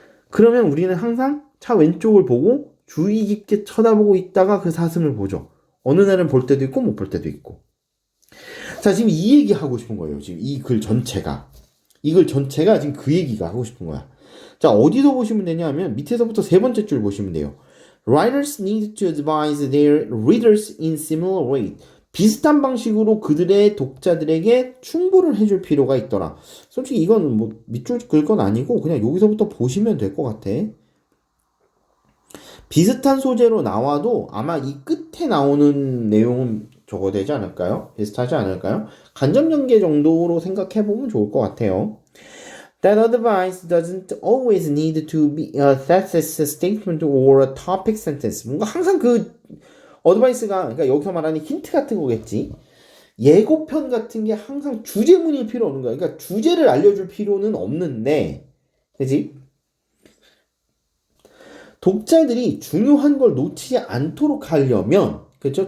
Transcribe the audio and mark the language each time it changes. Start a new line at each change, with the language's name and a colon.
Korean: 그러면 우리는 항상 차 왼쪽을 보고 주의 깊게 쳐다보고 있다가 그 사슴을 보죠. 어느 날은 볼 때도 있고 못 볼 때도 있고. 자, 지금 이 얘기 하고 싶은 거예요. 지금 이 글 전체가. 이 글 전체가 지금 그 얘기가 하고 싶은 거야. 자, 어디서 보시면 되냐 하면 밑에서부터 세 번째 줄 보시면 돼요.
English: Writers need to advise their readers in similar way.
Korean: 비슷한 방식으로 그들의 독자들에게 충고를 해줄 필요가 있더라. 솔직히 이건 뭐 밑줄 긁 건 아니고 그냥 여기서부터 보시면 될 것 같아. 비슷한 소재로 나와도 아마 이 끝에 나오는 내용은 저거 되지 않을까요? 비슷하지 않을까요? 간접 연계 정도로 생각해보면 좋을 것 같아요.
English: That advice doesn't always need to be a thesis statement or a topic sentence.
Korean: 뭔가 항상 그 어드바이스가, 그러니까 여기서 말하는 힌트 같은 거겠지. 예고편 같은 게 항상 주제문일 필요 없는 거야. 그러니까 주제를 알려줄 필요는 없는데, 그지? 독자들이 중요한 걸 놓치지 않도록 하려면, 그렇죠?